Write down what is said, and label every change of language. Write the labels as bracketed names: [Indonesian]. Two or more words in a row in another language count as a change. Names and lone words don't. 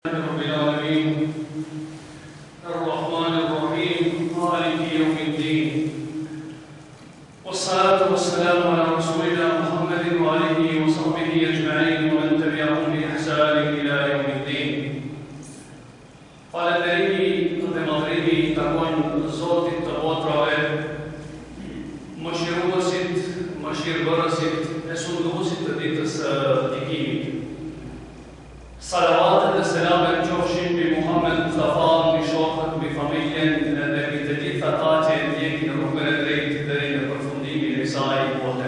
[Arabic] رب العالمين الرحمن الرحيم مالك يوم الدين والصلاة والسلام على رسولنا محمد وآله وصحبه أجمعين ومن تبعهم بإحسان إلى يوم الدين. [Albanian] Falënderimi dhe madhrimi i takojnë Zotit të botrave, mëshiruesit, mëshirbërësit e sunduesit të ditës së gjykimit. Salavatet dhe selamet qofshin mbi Muhammed Mustafa, mbi shokët, mbi familjen dhe mbi të gjithë ata që ndjekin rrugën e drejtë deri në përfundimin e kësaj bote.